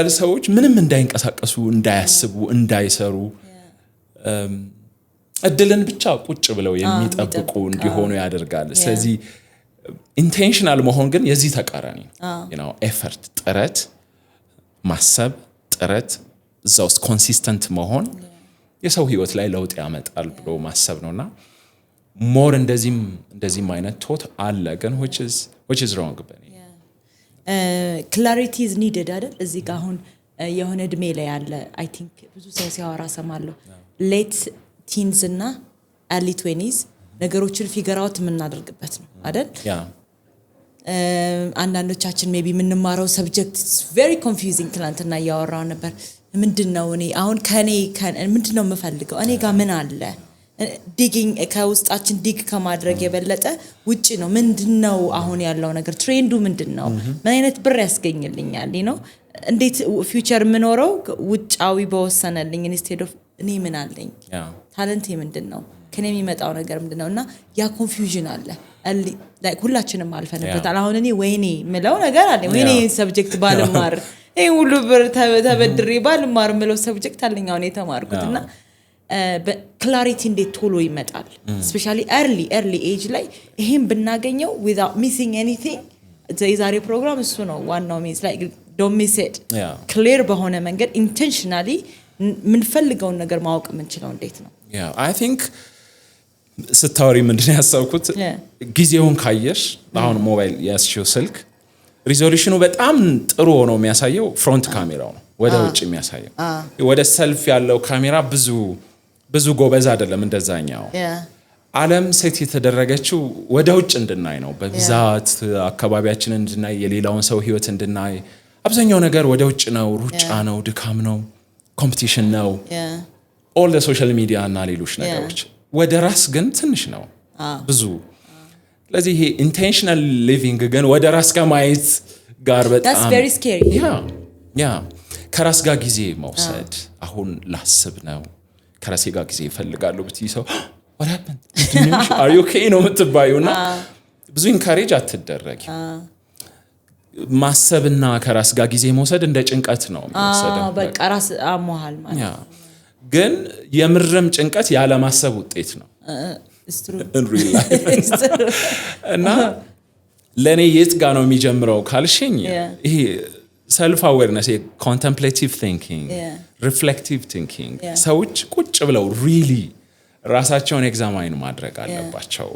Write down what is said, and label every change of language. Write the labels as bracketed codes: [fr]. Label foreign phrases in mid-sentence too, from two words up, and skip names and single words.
[am] ሰዎች ምንም እንዳይንቀሳቀሱ፣ እንዳያስቡ፣ እንዳይሰሩ እድልን ብቻ ቁጭ ብለው የሚጠብቁ እንዲሆኑ ያደርጋል። ስለዚህ ኢንቴንሽናል መሆን ግን የዚህ ተቃራኒ ነው። ኤፈርት፣ ጥረት ማሰብ፣ ጥረት እዛ ውስጥ ኮንሲስተንት መሆን የሰው ህይወት ላይ ለውጥ ያመጣል ብሎ ማሰብ ነውና ሞር እንደዚህም አይነት ቶት አለ ግን [en] which is wrong [am] በኔ [en] clarity is needed [am] አይደል? እዚህ ጋር አሁን የሆነ እድሜ ላይ ያለ [en] I think [am] ብዙ ሰው ሲያወራ ሰማለሁ [en] late teens [am] እና [en] early 20s [am] ነገሮችን [en] figure out [am] የምናደርግበት ነው አይደል አንዳንዶቻችን ሜቢ የምንማረው ሰብጀክት [en] very confusing [am] ትናንትና ያወራው ነበር ምንድነው እኔ አሁን ከኔ ምንድነው የምፈልገው እኔ ጋር ምን አለ ዲጊንግ ከውስጣችን ዲግ ከማድረግ የበለጠ ውጪ ነው ምንድነው አሁን ያለው ነገር ትሬንዱ ምንድነው ምን አይነት ብር ያስገኝልኛል እንዴት ፊውቸር ምኖረው ውጫዊ በወሰነልኝ [en] instead of [am] እኔ ምን አለኝ ታለንት ምንድነው ከኔ የሚመጣው ነገር ምንድነውና ያ ኮንፊውዥን አለ ላይክ ሁላችንም አልፈንበታል አሁን እኔ ወይኔ ምለው ነገር አለ ወይኔ ሰብጀክት ባልማር ይሄ ሁሉ ብር ተበድሬ ባልማር ምለው ሰብጀክት አለኝ አሁን የተማርኩትና clarity እንዴት ቶሎ ይመጣል [en] especially early age [am] ላይ ይሄን ብናገኘው [en] without missing anything [am] የዛሬ ፕሮግራም እሱ ነው ዋናው [en] means like don't miss it clear [am] በሆነ መንገድ intentionally ምንፈልገውን ነገር ማወቅ ምንችለው እንዴት ነው [en] I think [am] ስታወሪ ምንድነው ያሳውኩት ጊዜውን ካየሽ አሁን ሞባይል ያስሽው ስልክ ሪዞሉሽኑ በጣም ጥሩ ሆኖ የሚያሳየው ፍሮንት ካሜራው ነው ወደ ውጭ የሚያሳየው ወደ ሰልፍ ያለው ካሜራ ብዙ ጎበዝ አይደለም እንደዛኛው ዓለም ሴት የተደረገችው ወደ ውጭ እንድናይ ነው በብዛት አካባቢያችንን እንድናይ የሌላውን ሰው ህይወት እንድናይ አብዛኛው ነገር ወደ ውጭ ነው ሩጫ ነው ድካም ነው ኮምፒቲሽን ነው [en] all the social media [am] እና ሌሎች ነገሮች ወደ ራስ ግን ትንሽ ነው ብዙ ስለዚህ ይሄ [en] intentional living [am] ግን ወደ ራስ ጋር ማየት ጋር በጣም [en] that's very scary [am] ከራስ ጋር ጊዜ መውሰድ አሁን ላስብ ነው ከራሴ ጋር ጊዜ ይፈልጋሉ ብትይ ሰው [en] what happened are you okay [am] ነው የምትባዩና ብዙ ኢንካሬጅ አትደረጊ ማሰብና ከራስ ጋር ጊዜ መውሰድ እንደ ጭንቀት ነው የሚወሰደው በቃ ራስ አሞሃል ማለት ግን የምርም ጭንቀት ያለ ማሰብ ውጤት ነው [en] it's true in real life [am] እና ለኔ የት ጋር ነው የሚጀምረው ካልሽኝ ይሄ [en] self awareness contemplative thinking reflective thinking [am] ሰዎች ቁጭ ብለው really ራሳቸውን ኤግዛማይን ማድረግ አለባቸው